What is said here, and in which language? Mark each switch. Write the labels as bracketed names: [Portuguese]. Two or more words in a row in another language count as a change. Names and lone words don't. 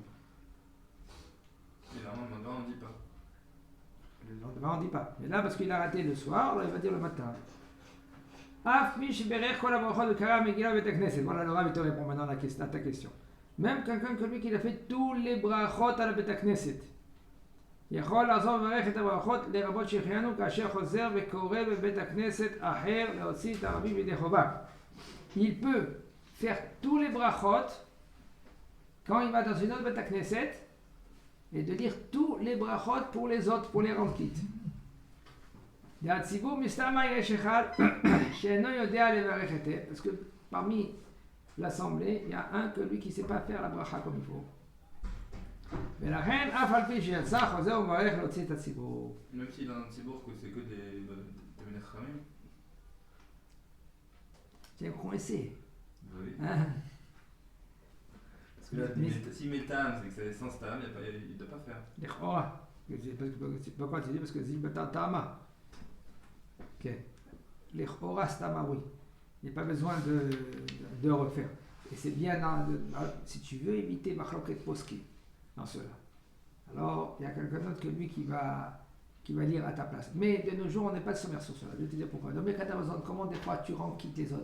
[French] Le lendemain, on ne dit pas. Le lendemain, on ne dit pas. Mais là, parce qu'il a raté le soir, alors il va dire le matin. Voilà, le Rav te répond maintenant à ta question. Même quelqu'un que lui qui a fait tous les brachot à la [Hebrew] בית כנסת. יכול לעזור לברך את הברכות לרבות שהחיינו כאשר חוזר וקורא בבית הכנסת אחר להוציא את הרבים בידי חובה. [French] Il peut faire tous les brachot quand il va dans une autre [Hebrew] בית כנסת [French] et de lire tous les brachot pour les autres, pour les rendre quittes. [Hebrew] והציבור מסתמה יש אחד שאינו יודע לברך היטב, [French] parce que parmi l'assemblée, il y a un que lui qui ne sait pas faire la bracha comme il faut. [Hebrew] ולכן אף על פי שיצא חוזר ומברך להוציא את הציבור. [French] Même s'il a un ציבור que c'est que des Menachamim. C'est coincé. Oui. Hein? Parce que là, s'il met le tam, c'est que c'est sans tam, il ne doit pas faire. לכאורה. pourquoi tu dis? Parce que [Hebrew] זיל בתר טעמה. כן. לכאורה סתמה, [French] oui. Il n'y a pas besoin de refaire. Et c'est bien si tu veux éviter [Hebrew] מחלוקת פוסקים [French] dans cela. Alors, il y a quelqu'un d'autre que lui qui va lire à ta place. Mais de nos jours, on n'est pas sommaire sur cela. Je vais te dire pourquoi. Dans mes Amazon, comment des fois tu rends quitte les autres?